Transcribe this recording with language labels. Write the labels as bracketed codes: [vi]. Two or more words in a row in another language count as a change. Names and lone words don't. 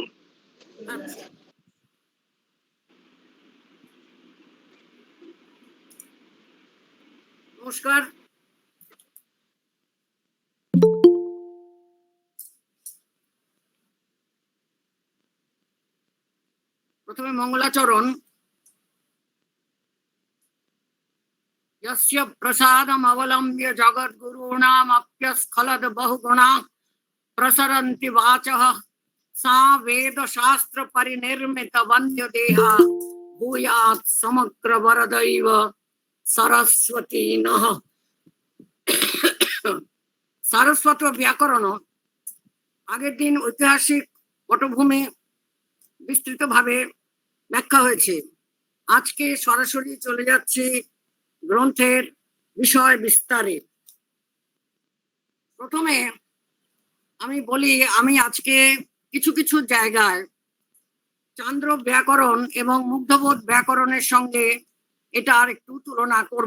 [bn] আচ্ছা। নমস্কার। প্রথমে মঙ্গলাচরণ। [sa] यस्य प्रसादम् अवलम्ब्य जगद्गुरूणामप्यस्खलद् बहुगुणा प्रसरन्ति वाचः सा वेदशास्त्र परिनिर्मित वन्द्यदेहा भूयात् समग्र वरदैव सरस्वती नः। [bn] सारस्वत व्याकरण আগের দিন ঐতিহাসিক পটভূমি বিস্তৃত ভাবে ব্যাখ্যা হয়েছে। আজকে সরাসরি চলে যাচ্ছে গ্রন্থের বিষয় বিস্তারে। প্রথমে আমি বলি, আমি আজকে কিছু কিছু জায়গায় চান্দ্র ব্যাকরণ এবং মুগ্ধবোধ ব্যাকরণের সঙ্গে এটা আর একটু তুলনা করব।